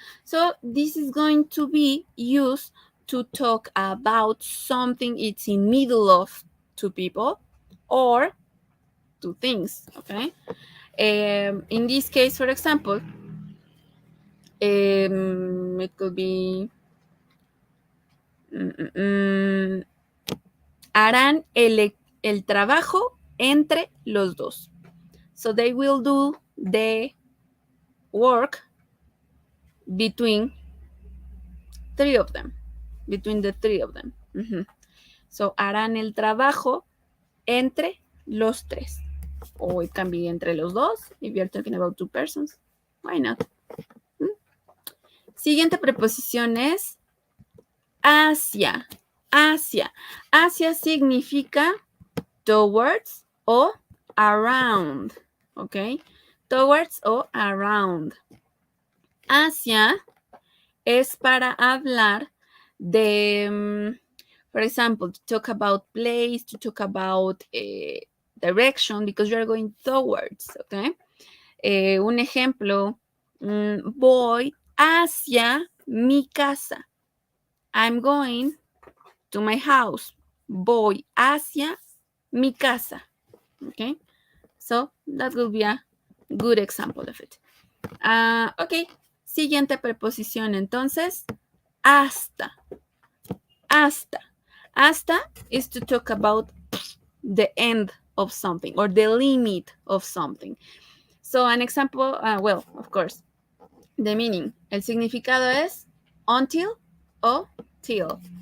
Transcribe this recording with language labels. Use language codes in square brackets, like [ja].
[en] So this is going to be used to talk about something it's in middle of two people or two things, okay? In this case, for example, it could be [es] harán el trabajo entre los dos. [en] So they will do the work between three of them. Between the three of them. So [es] harán el trabajo entre los tres. [en] Or it can be [es] entre los dos, [en] if you're talking about two persons. Why not? [es] Siguiente preposición es hacia. Hacia. Hacia significa [en] towards [es] o [en] around. [es] ¿Ok? [en] Towards o around. [es] Hacia es para hablar de, [en] for example, to talk about place, to talk about direction, because you're going towards, ¿ok? [es] Un ejemplo, voy hacia mi casa. [en] I'm going to my house. [es] Voy hacia mi casa. [en] Okay, so that will be a good example of it. [es] Ok, siguiente preposición entonces, hasta. Hasta. [en] Hasta is to talk about the end of something or the limit of something. So an example, well, of course, the meaning. [es] El significado es [en] until [es] o [en] till.